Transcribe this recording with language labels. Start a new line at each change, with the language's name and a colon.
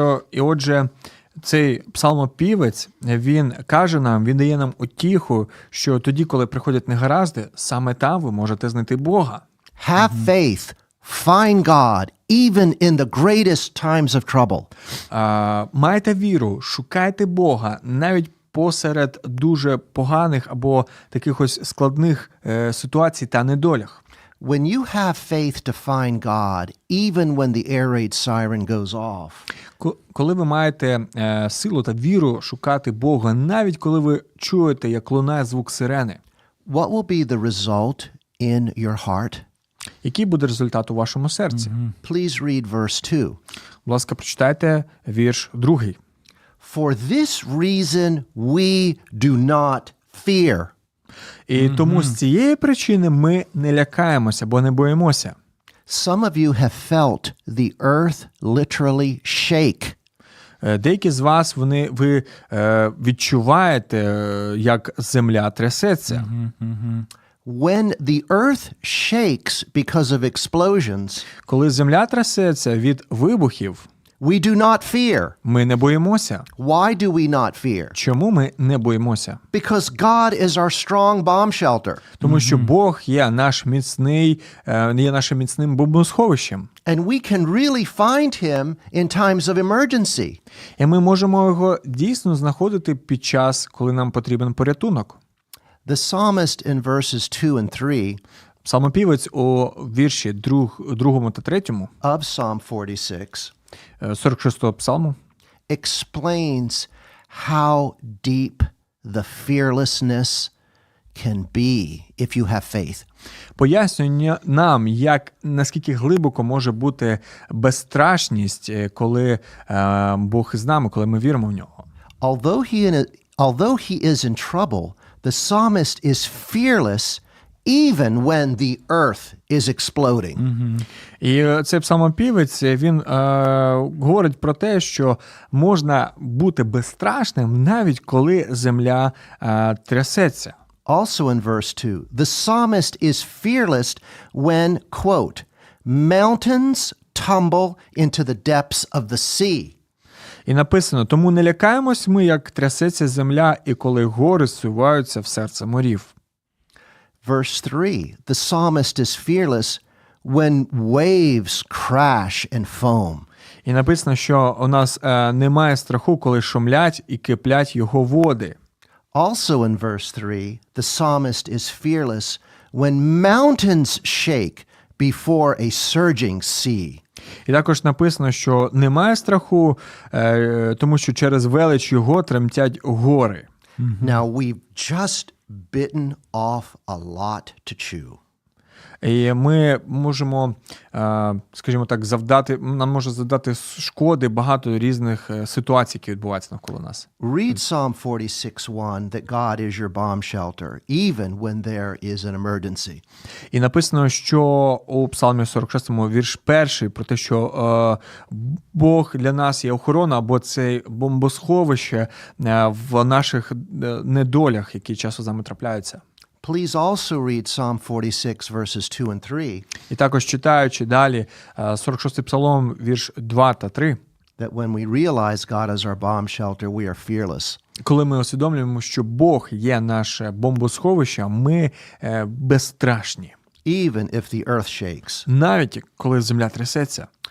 Ukrainian: І отже, цей псалмопівець, він каже нам, він дає нам утіху, що тоді, коли приходять негаразди, саме там ви можете знайти Бога.
English: Have faith, find God, even in the greatest times of trouble.
Ukrainian: Майте віру, шукайте Бога, навіть посеред дуже поганих або таких ось складних ситуацій та недолях.
English: When you have faith to find God, even when the air raid siren goes off,
Ukrainian: коли ви маєте силу та віру шукати Бога, навіть коли ви чуєте, як лунає звук сирени,
English: what will be the result in your heart?
Ukrainian: який буде результат у вашому серці?
English: Please read verse 2.
Ukrainian: Будь ласка, прочитайте вірш 2.
English: For this reason we do not fear.
Ukrainian: І тому з цієї причини ми не лякаємося, бо не боїмося.
English: Some of you have felt the earth literally shake.
Ukrainian: Деякі з вас, ви відчуваєте, як земля трясеться.
English: When the earth shakes because of explosions,
Ukrainian: Коли земля трясеться від вибухів,
English: we do not fear.
Ukrainian: ми не боїмося.
English: Why do we not fear?
Ukrainian: Чому ми не боїмося?
English: Because God is our strong bomb shelter.
Ukrainian: Тому що Бог є нашим міцним бомбосховищем.
English: And we can really find him in times of emergency.
Ukrainian: І ми можемо його дійсно знаходити під час, коли нам потрібен порятунок.
English: The psalmist in verses 2 and 3
Ukrainian: Псалмопівець у вірші 2 та 3
English: of Psalm 46
Ukrainian: 46-го псалму
English: explains how deep the fearlessness can be if you have faith.
Ukrainian: пояснює нам, наскільки глибоко може бути безстрашність, коли Бог із нами, коли ми віримо в нього.
English: Although he is in trouble, the psalmist is fearless even when the earth is exploding.
Ukrainian: І цей псалмопівець, він говорить про те, що можна бути безстрашним, навіть коли земля трясеться.
English: Also in verse 2, the psalmist is fearless when, quote, mountains tumble into the depths of the sea.
Ukrainian: І написано, тому не лякаємось ми, як трясеться земля, і коли гори зсуваються в серце морів.
English: Verse 3, the psalmist is fearless when waves crash and foam.
Ukrainian: І написано, що у нас немає страху, коли шумлять і киплять його води.
English: Also in verse 3, the psalmist is fearless when mountains shake before a surging sea.
Ukrainian: І також написано, що немає страху, тому що через велич його тремтять гори.
English: Now we've just bitten off a lot to chew.
Ukrainian: І ми можемо, скажімо так, нам може завдати шкоди багато різних ситуацій, які відбуваються навколо нас.
English: Read Psalm 46:1 that God is your bomb shelter, even when there is an emergency.
Ukrainian: І написано, що у Псалмі 46 вірш 1 про те, що Бог для нас є охорона, або це бомбосховище в наших недолях, які часто з нами трапляються.
English: Please also read Psalm 46 verses 2 and 3.
Ukrainian: І також читаючи далі 46-й Псалом, вірш 2 та 3.
English: That when we realize God is our bomb shelter, we are fearless.
Ukrainian: Коли ми усвідомлюємо, що Бог є наше бомбосховище, ми безстрашні.
English: Even if the earth shakes.
Ukrainian: Навіть коли земля трясеться.